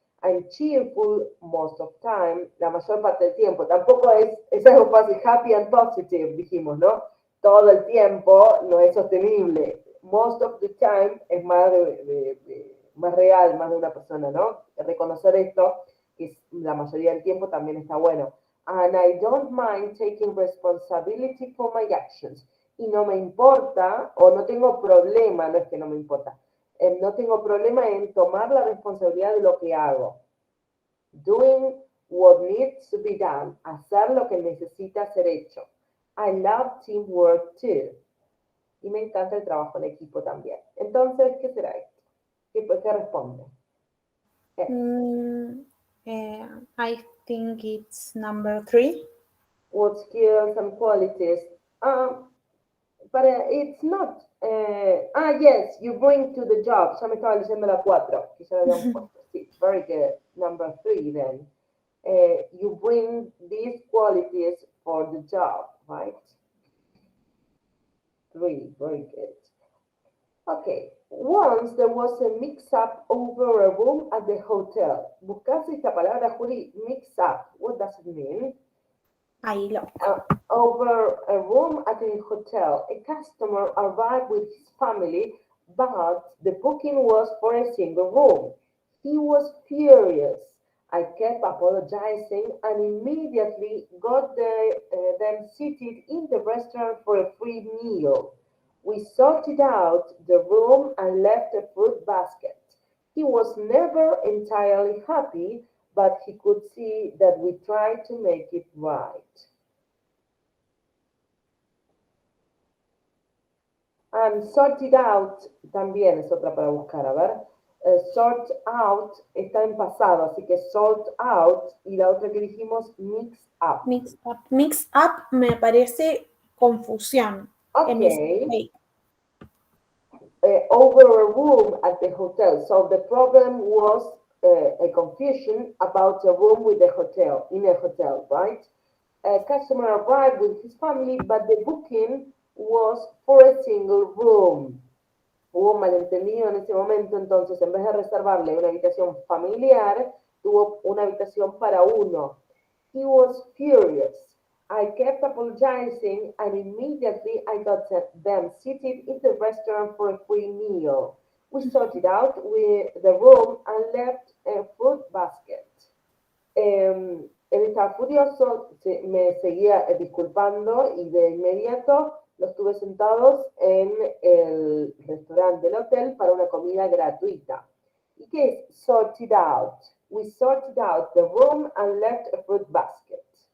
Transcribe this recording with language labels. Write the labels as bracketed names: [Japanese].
[English] I'm cheerful most of time, [Spanish] la mayor parte del tiempo. Tampoco es algo fácil, [English] happy and positive, [Spanish] dijimos, ¿no? Todo el tiempo no es sostenible. [English] Most of the time [Spanish] es más, más real, más de una persona, ¿no? Reconocer esto, que es la mayoría del tiempo, también está bueno. [English] And I don't mind taking responsibility for my actions. [Spanish] Y no me importa, o no tengo problema, no es que no me importa, no tengo problema en tomar la responsabilidad de lo que hago. [English] Doing what needs to be done. [Spanish] Hacer lo que necesita ser hecho. [English] I love teamwork too. [Spanish] Y me encanta el trabajo en equipo también. Entonces, ¿qué será esto? ¿Qué responde? [English] Mm, I think it's number 3. What skills and qualities? But it's not. Yes, you bring to the job. [Spanish] Ya me estaba leyendo la 4, que ya la habíamos puesto. Sí, [English] very good. Number 3 then. You bring these qualities for the job, right? 3, very good. Okay, once there was a mix-up over a room at the hotel. [Spanish] Buscaste esta palabra, Juli, mix-up. [English] What does it mean? [Spanish] Ahí lo. [English] Over a room at a hotel. A customer arrived with his family, but the booking was for a single room. He was furious. I kept apologizing and immediately got them seated in the restaurant for a free meal. We sorted out the room and left a fruit basket. He was never entirely happy, but he could see that we tried to make it right. And sort it out [Spanish] también es otra para buscar, a ver. Sort out está en pasado, así que sort out y la otra que dijimos mix up. [English] Mix up. [Spanish] Mix up me parece confusión. [English] Okay. Mistake. Over a room at the hotel. So the problem was a confusion about a room with a hotel, in a hotel, right? A customer arrived with his family, but the booking was for a single room. [Spanish] Hubo un malentendido en ese momento, entonces en vez de reservarle una habitación familiar, tuvo una habitación para uno. [English] He was furious. I kept apologizing and immediately I got them seated in the restaurant for a free meal. We sorted out with the room and left a fruit basket. [Spanish] Él estaba furioso, me seguía disculpando y de inmediato los tuve sentados en el restaurante del hotel para una comida gratuita. ¿Y qué es sorted out? [English] We sorted out the room and left a fruit basket.